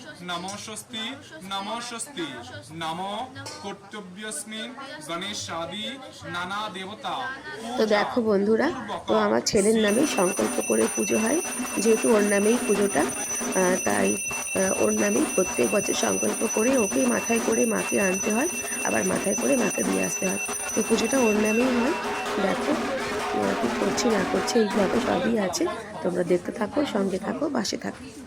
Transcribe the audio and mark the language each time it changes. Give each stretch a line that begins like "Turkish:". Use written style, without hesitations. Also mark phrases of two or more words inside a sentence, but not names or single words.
Sanskrit: नमो स्वस्ति नमो स्वस्ति नमो कर्तव्यस्मिन् गणेशादि नाना देवता।
Bangla: তো দেখো বন্ধুরা, তো আমার ছেলের নামে সংকল্প করে পুজো হয়, যেহেতু ওর নামেই পুজোটা, তাই ওর নামেই প্রত্যেক বছর সংকল্প করে ওকেই মাথায় করে মাকে আনতে হয়, আবার মাথায় করে মাকে দিয়ে আসতে হয়। তো পুজোটা ওর নামেই হয়। দেখো কী করছি না করছে এই ব্লগে সবই আছে, তোমরা দেখতে থাকো, সঙ্গে থাকো, পাশে থাকো।